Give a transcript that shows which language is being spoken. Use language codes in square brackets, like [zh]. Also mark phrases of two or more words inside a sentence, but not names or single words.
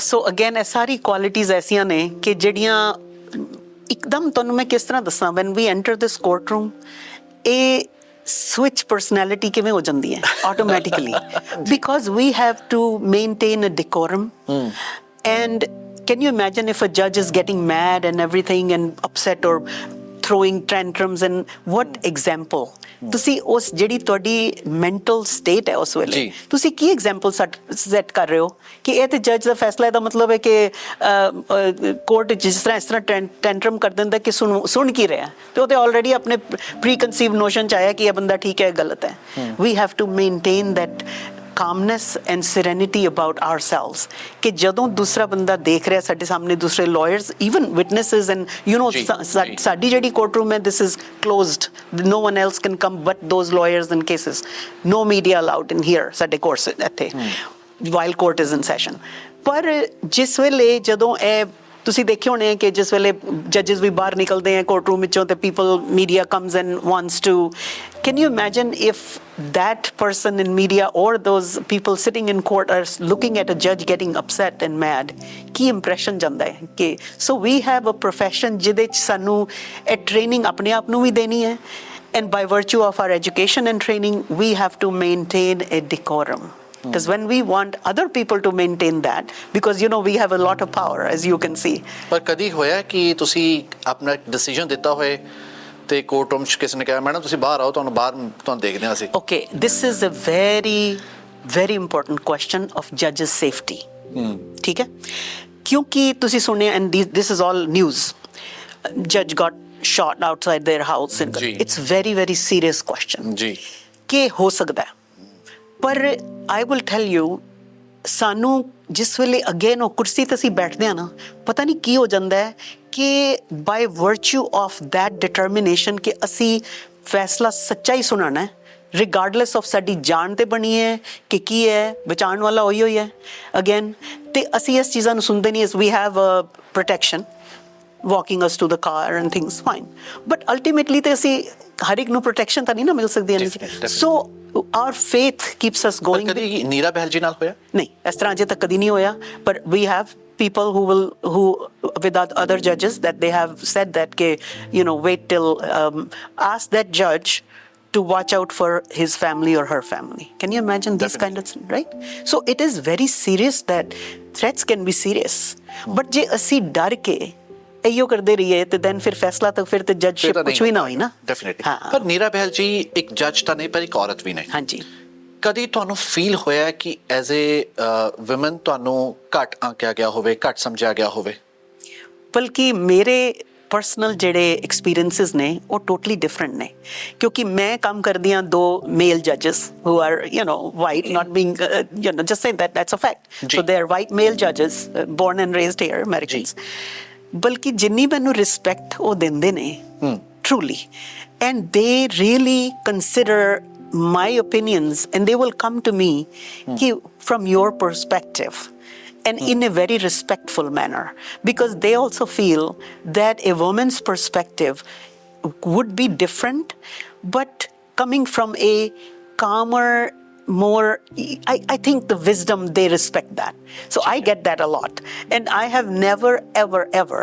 [en] so again [pa] ਇਹ ਸਾਰੀ ਕੁਆਲਿਟੀਜ਼ ਐਸੀਆਂ ਨੇ ਕਿ ਜਿਹੜੀਆਂ ਇੱਕਦਮ ਤੁਹਾਨੂੰ ਮੈਂ ਕਿਸ ਤਰ੍ਹਾਂ ਦੱਸਾਂ, [en] when we enter this court room [pa] ਇਹ [en] switch personality [pa] ਕਿਵੇਂ ਹੋ ਜਾਂਦੀ ਹੈ ਆਟੋਮੈਟਿਕਲੀ, [en] because we have to maintain a decorum and can you imagine if a judge is getting mad and everything and upset or throwing tantrums, and what example [pa] ਤੁਸੀਂ ਉਸ ਜਿਹੜੀ ਤੁਹਾਡੀ [en] mental state [pa] ਹੈ ਉਸ ਵੇਲੇ ਤੁਸੀਂ ਕੀ [en] example set [pa] ਕਰ ਰਹੇ ਹੋ ਕਿ ਇਹ ਤੇ ਜੱਜ ਦਾ ਫੈਸਲਾ, ਇਹਦਾ ਮਤਲਬ ਹੈ ਕਿ ਕੋਰਟ ਜਿਸ ਤਰ੍ਹਾਂ ਟੈਂਟਰਮ ਕਰ ਦਿੰਦਾ ਕਿ ਸੁਣ ਕੀ ਰਿਹਾ, ਤੇ ਉਹ ਤੇ ਆਲਰੇਡੀ ਆਪਣੇ [en] pre conceive notion [pa] 'ਚ ਆਇਆ ਕਿ ਇਹ ਬੰਦਾ ਠੀਕ ਹੈ ਗਲਤ ਹੈ। [en] we have to maintain that calmness and serenity about ourselves [pa] ਕਿ ਜਦੋਂ ਦੂਸਰਾ ਬੰਦਾ ਦੇਖ ਰਿਹਾ ਸਾਡੇ ਸਾਹਮਣੇ, ਦੂਸਰੇ lawyers, [en] even witnesses, and you know [pa] ਸਾਡੀ ਜਿਹੜੀ ਕੋਰਟ ਰੂਮ ਹੈ [en] this is closed, no one else can come but those lawyers and cases, no media allowed in here [pa] ਸਾਡੇ ਕੋਰਸ ਇੱਥੇ [en] while court is in session। [pa] ਪਰ ਜਿਸ ਵੇਲੇ ਜਦੋਂ ਇਹ ਤੁਸੀਂ ਦੇਖੇ ਹੋਣੇ ਕਿ ਜਿਸ ਵੇਲੇ ਜੱਜਸ ਵੀ ਬਾਹਰ ਨਿਕਲਦੇ ਹੈ ਕੋਰਟ ਰੂਮ ਵਿੱਚੋਂ ਤੇ [en] media comes and wants to, can you imagine if that person in media or those people sitting in court are looking at a judge getting upset and mad, [pa] ਕੀ impression ਜਾਂਦਾ ਹੈ ਕਿ [en] so we have a profession [pa] ਜਿਹਦੇ 'ਚ ਸਾਨੂੰ ਇਹ training ਆਪਣੇ ਆਪ ਨੂੰ ਵੀ ਦੇਣੀ ਹੈ, [en] and by virtue of our education and training we have to maintain a decorum, because when we want other people to maintain that, because you know we have a lot of power as you can see। [pa] ਪਰ ਕਦੀ ਹੋਇਆ ਕਿ ਤੁਸੀਂ ਆਪਣਾ ਡਿਸੀਜਨ ਦਿੱਤਾ ਹੋਏ ਤੇ ਕੋਰਟ ਰੂਮ 'ਚ ਕਿਸੇ ਨੇ ਕਿਹਾ ਮੈਡਮ ਤੁਸੀਂ ਬਾਹਰ ਆਓ, ਤੁਹਾਨੂੰ ਦੇਖਦੇ ਹਾਂ ਅਸੀਂ? [en] Okay, this is a very very important question of judges safety। [pa] ਠੀਕ ਹੈ, ਕਿਉਂਕਿ ਤੁਸੀਂ ਸੁਣਿਆ [en] and this is all news, judge got shot outside their house and it's very very serious question [pa] ਜੀ ਕਿ ਹੋ ਸਕਦਾ ਹੈ। [en] ਪਰ I will tell you, [pa] ਸਾਨੂੰ ਜਿਸ ਵੇਲੇ ਅਗੇਨ ਉਹ ਕੁਰਸੀ ਤੇ ਅਸੀਂ ਬੈਠਦੇ ਹਾਂ ਨਾ, ਪਤਾ ਨਹੀਂ ਕੀ ਹੋ ਜਾਂਦਾ ਹੈ ਕਿ [en] by virtue of that determination [pa] ਕਿ ਅਸੀਂ ਫੈਸਲਾ ਸੱਚਾ ਹੀ ਸੁਣਾਉਣਾ ਹੈ, [en] regardless of [pa] ਸਾਡੀ ਜਾਨ ਤੇ ਬਣੀ ਹੈ ਕਿ ਕੀ ਹੈ, ਬਚਾਉਣ ਵਾਲਾ ਉਹੀ ਹੈ ਅਗੇਨ, ਤੇ ਅਸੀਂ ਇਸ ਚੀਜ਼ਾਂ ਨੂੰ ਸੁਣਦੇ ਨਹੀਂ। [en] we have a protection walking us to the car and things fine, but ultimately [pa] ਤੇ ਅਸੀਂ ਹਰ ਇੱਕ ਨੂੰ ਪ੍ਰੋਟੈਕਸ਼ਨ ਤਾਂ ਨਹੀਂ ਨਾ ਮਿਲ ਸਕਦੀ ਹੈ [en] Definitely. so our faith keeps us [pa] ਪਰ ਗੋਇੰਗ ਕਦੀ ਨੀਰਾ ਬਹਿਲ ਜੀ ਨਾਲ ਹੋਇਆ? ਨਹੀਂ ਇਸ ਤਰ੍ਹਾਂ ਅਜੇ ਤੱਕ ਕਦੀ ਨਹੀਂ ਹੋਇਆ ਪਰ [en] we have people who with other judges that they have said that wait till ask that judge to watch out for his family or her family. Can you imagine this kind of thing, right? So it is very serious that threats can be serious. [pa] But ਜੇ ਅਸੀਂ ਡਰ ਕੇ ਇਹੋ ਕਰਦੇ ਰਹੀਏ ਤੇ then ਫਿਰ ਫੈਸਲਾ ਤਾਂ ਫਿਰ ਤੇ ਜੱਜਸ਼ਿਪ ਕੁਝ ਵੀ ਨਾ ਹੋਈ ਨਾ। ਡੈਫੀਨਿਟਲੀ। ਪਰ ਨੀਰਾ ਬਹਿਲ ਜੀ ਇੱਕ ਜੱਜ ਤਾਂ ਨਹੀਂ ਪਰ ਇੱਕ ਔਰਤ ਵੀ ਨਹੀਂ। ਹਾਂਜੀ। ਕਦੀ ਤੁਹਾਨੂੰ ਫੀਲ ਹੋਇਆ ਕਿ [en] as a woman [pa] ਤੁਹਾਨੂੰ ਘੱਟ ਆਂਕਿਆ ਗਿਆ ਹੋਵੇ, ਘੱਟ ਸਮਝਿਆ ਗਿਆ ਹੋਵੇ? ਬਲਕਿ ਮੇਰੇ ਪਰਸਨਲ ਜਿਹੜੇ ਐਕਸਪੀਰੀਐਂਸਿਸ ਨੇ ਉਹ ਟੋਟਲੀ ਡਿਫਰੈਂਟ ਨੇ ਕਿਉਂਕਿ ਮੈਂ ਕੰਮ ਕਰਦੀ ਹਾਂ ਦੋ [en] male judges who are white not being just say that's a fact so they are white male judges born and raised here Americans [pa] ਬਲਕਿ ਜਿੰਨੀ ਮੈਨੂੰ ਰਿਸਪੈਕਟ ਉਹ ਦਿੰਦੇ [en] ਨੇ truly and they really consider my opinions and they will come to me from your perspective and in a very respectful manner because they also feel that a woman's perspective would be different but coming from a calmer more I think the wisdom they respect that so I get that a lot and I have never ever